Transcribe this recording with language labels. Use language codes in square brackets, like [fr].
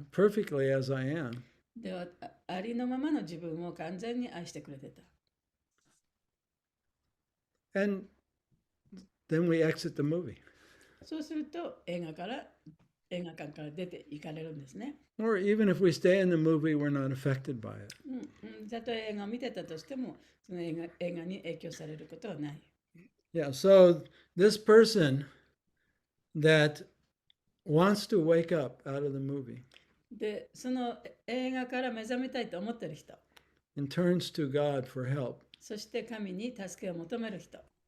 [en] perfectly as I am. [ja] では、ありのままの自分を完全に愛してくれてた。 [en] And then we exit the movie. [ja] そうすると映画から映画館から出て行かれるんですね。 [en] Or even if we stay in the movie, we're not affected by it. [ja] たとえ映画を見てたとしても、その映画に影響されることはない。 [en] Yeah, so this person that wants to wake up out of the movie [ja] で、その映画から目覚めたいと思ってる人、 [en] and turns to God for help. [ja] そして神に助けを求める人。